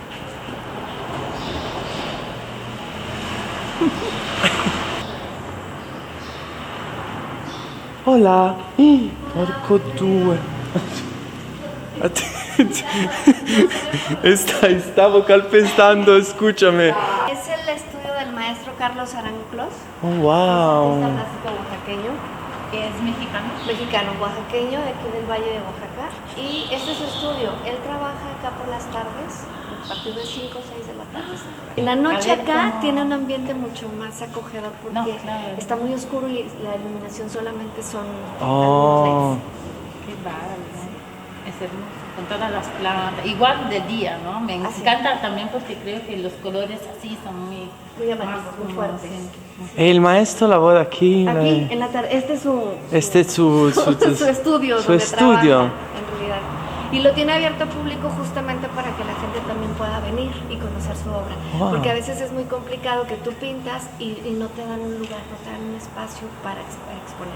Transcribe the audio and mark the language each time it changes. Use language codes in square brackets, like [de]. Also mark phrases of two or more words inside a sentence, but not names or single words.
[es] Hola! [it] Porco due! E stavo calpestando, scusami. [es] Es el estudio del Carlos Arango Clos. Oh, Es wow. un artista clásico oaxaqueño. ¿Es mexicano? Mexicano, oaxaqueño, de aquí del Valle de Oaxaca. Y este es su estudio. Él trabaja acá por las tardes, a partir de 5 o 6 de la tarde. En la noche A ver, acá ¿cómo? tiene un ambiente mucho más acogedor porque No, claro. está muy oscuro y la iluminación solamente son Oh. algunos LEDs. Qué bárbaro. Es hermoso, con todas las plantas. Igual de día, ¿no? Me encanta también porque creo que los colores así son muy llamativos, muy fuertes. [it] E il maestro lavora aquí? [es] Aquí, en la tarde, este es su Su estudio, su donde estudio. trabaja, en realidad. Y lo tiene abierto al público justamente para que la gente también pueda venir y conocer su obra. Wow. Porque a veces es muy complicado que tú pintas y no te dan un lugar, no te dan un espacio para exponer.